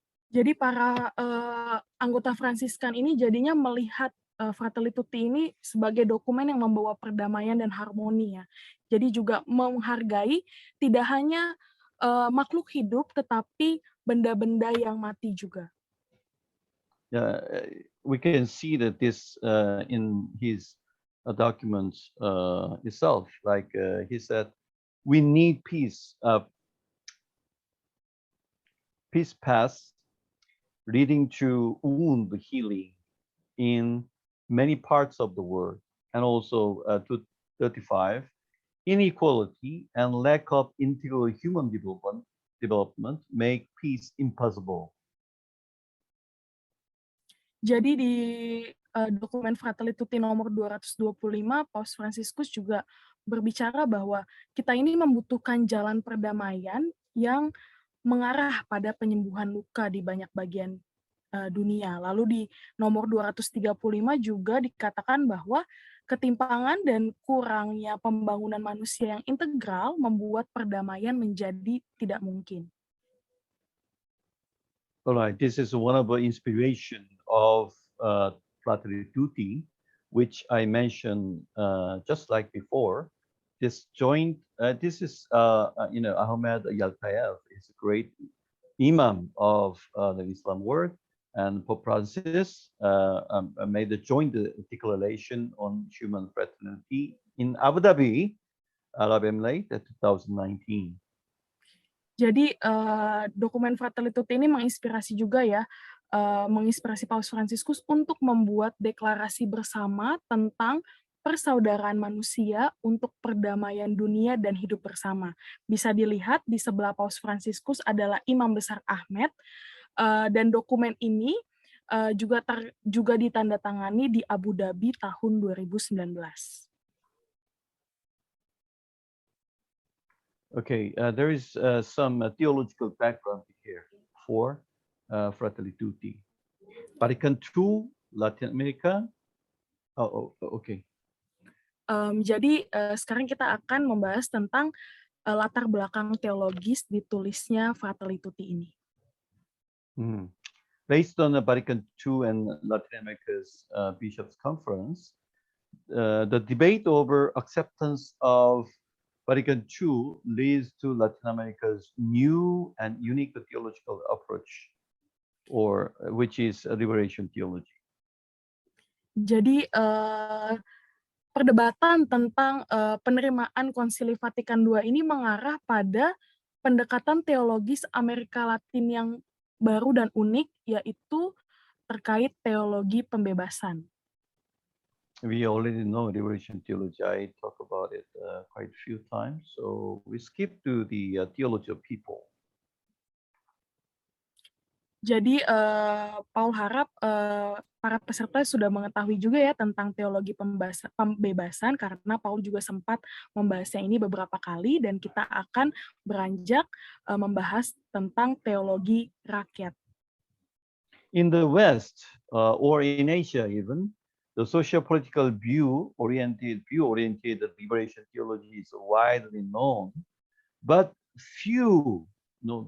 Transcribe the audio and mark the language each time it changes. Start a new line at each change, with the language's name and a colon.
Indonesian: Jadi para anggota Fransiskan ini jadinya melihat Fratelli Tutti ini sebagai dokumen yang membawa perdamaian dan harmoni ya. Jadi juga menghargai tidak hanya makhluk hidup tetapi benda-benda yang mati juga.
English: Yeah, we can see that this in his documents itself. Like he said, we need peace. Peace paths leading to wound healing in many parts of the world, and also to 35, inequality and lack of integral human development make peace impossible.
Indonesian: Jadi di dokumen Fratelli Tutti nomor 225, Paus Fransiskus juga berbicara bahwa kita ini membutuhkan jalan perdamaian yang mengarah pada penyembuhan luka di banyak bagian dunia. Lalu di nomor 235 juga dikatakan bahwa ketimpangan dan kurangnya pembangunan manusia yang integral membuat perdamaian menjadi tidak mungkin.
English: All right, this is one of the inspiration of Fratelli Tutti, which I mentioned just like before. This joint, this is, Ahmed Yaltayev is a great imam of the Islam world, and Pope Francis made a joint declaration on human fraternity in Abu Dhabi, Arab Emirates, 2019.
Indonesian: Jadi dokumen Fratelli Tutti ini menginspirasi juga ya, menginspirasi Paus Fransiskus untuk membuat deklarasi bersama tentang persaudaraan manusia untuk perdamaian dunia dan hidup bersama. Bisa dilihat di sebelah Paus Fransiskus adalah Imam Besar Ahmed, dan dokumen ini juga ditandatangani di Abu Dhabi tahun 2019.
English: Okay, there is some theological background here for Fratelli Tutti. Vatican II, Latin America. Okay.
Indonesian: Jadi sekarang kita akan membahas tentang latar belakang teologis ditulisnya Fratelli Tutti ini.
English: Based on the Vatican II and Latin America's Bishops' Conference, the debate over acceptance of Vatican II leads to Latin America's new and unique theological approach, or which is liberation theology.
Indonesian: Jadi perdebatan tentang penerimaan Konsili Vatikan II ini mengarah pada pendekatan teologis Amerika Latin yang baru dan unik, yaitu terkait teologi pembebasan.
English: We already know liberation theology. I talk about it quite a few times. So we skip to the theology of people.
Indonesian: Jadi Paul harap para peserta sudah mengetahui juga ya tentang teologi pembebasan, karena Paul juga sempat membahasnya ini beberapa kali, dan kita akan beranjak membahas tentang teologi rakyat.
English: In the West or in Asia even, the socio-political view-oriented liberation theology is widely known, but few know.